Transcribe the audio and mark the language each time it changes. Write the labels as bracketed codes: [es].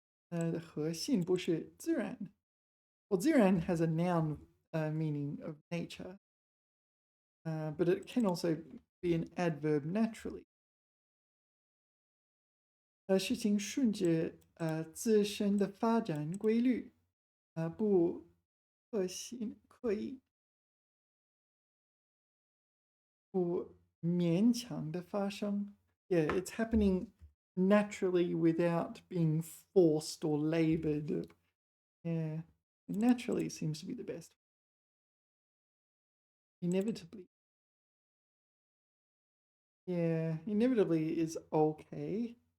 [zh] The 核心不是自然. [en] Well, 自然 has a noun meaning of nature, but it can also be an adverb naturally. [zh] 事情顺着自身的发展规律，不刻意不勉强的发生. [en] Yeah, it's happening naturally without being forced or labored. Yeah, naturally seems to be the best. Inevitably. Yeah, inevitably is okay.